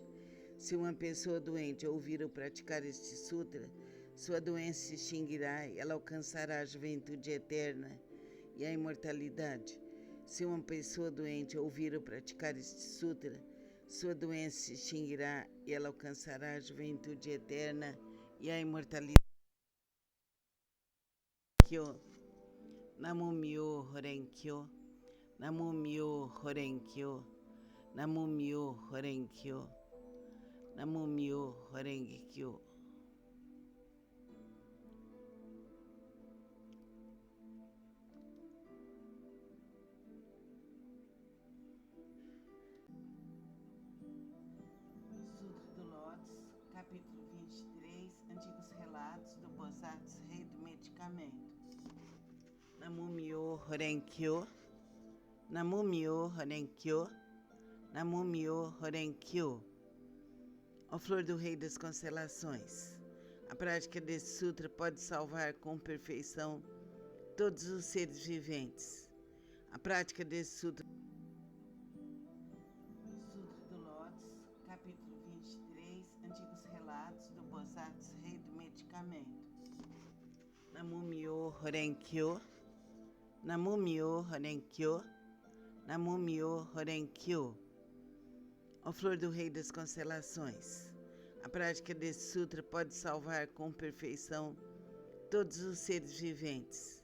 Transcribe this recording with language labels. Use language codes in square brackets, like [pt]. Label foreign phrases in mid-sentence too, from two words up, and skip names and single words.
[pt] Se uma pessoa doente ouvir ou praticar este sutra, sua doença se extinguirá e ela alcançará a juventude eterna e a imortalidade. Se uma pessoa doente ouvir ou praticar este sutra, sua doença se extinguirá e ela alcançará a juventude eterna e a imortalidade. [ja] なむ みょう ほうれんきょう、なむ みょう ほうれんきょう、なむ みょう ほうれんきょう、なむ みょう ほうれんきょう. [pt] Sutra do Lótus, capítulo 23, Antigos Relatos do Bodhisattva Rei do Medicamento. [ja] なむ みょう ほうれんきょう、なむ みょう ほうれんきょう、なむ みょう ほうれんきょう. [pt] Ó flor do Rei das Constelações, a prática desse sutra pode salvar com perfeição todos os seres viventes. A prática desse sutra. Sutra do Lótus, capítulo 23, Antigos Relatos do Bodhisattva Rei do Medicamento. [ja] なむ みょう ほうれんきょう、なむ みょう ほうれんきょう、なむ みょう ほうれんきょう. [pt] Ó flor do Rei das Constelações, a prática desse sutra pode salvar com perfeição todos os seres viventes.